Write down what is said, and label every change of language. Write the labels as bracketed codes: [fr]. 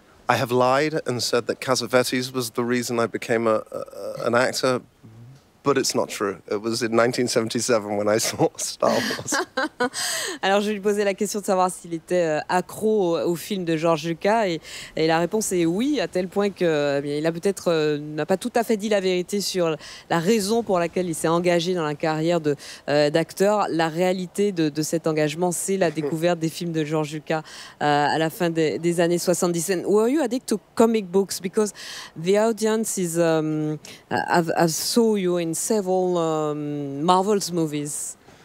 [en] I have lied and said that Cassavetes was the reason I became an actor, but it's not true. It was in 1977 when I saw Star Wars. [fr] Alors je lui posais la question de savoir s'il était accro au film de George Lucas et la réponse est oui, à tel point que il a peut-être n'a pas tout à fait dit la vérité sur la raison pour laquelle il s'est engagé dans la carrière d'acteur. La réalité de cet engagement, c'est la découverte des films de George Lucas à la fin des années 70. [en] And were you addicted to comic books? Because the audience is have saw you in several Marvel's movies.